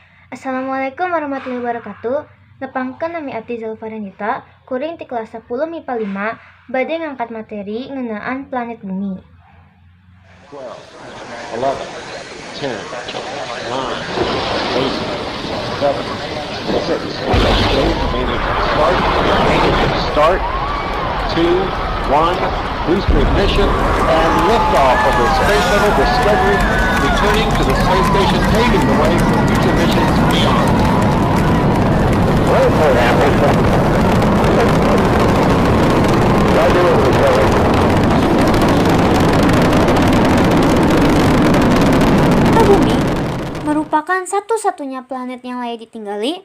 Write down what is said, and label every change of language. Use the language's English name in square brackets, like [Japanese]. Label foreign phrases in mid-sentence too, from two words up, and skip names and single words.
[Arabic] السلام عليكم ورحمة الله وبركاته. [Sundanese] Nepangkeun nami abdi Zulfaranita, kuring ti kelas 10 MIPA 5, bade ngangkat materi ngeunaan planet bumi. [English] 12, 11, 10, 9, 8, 7, 6, 5, 4, start, 2, 1, booster ignition, and liftoff of the Space Shuttle Discovery, returning to the space station, paving the way for future missions beyond. [Indonesian] Bumi merupakan satu-satunya planet yang layak ditinggali.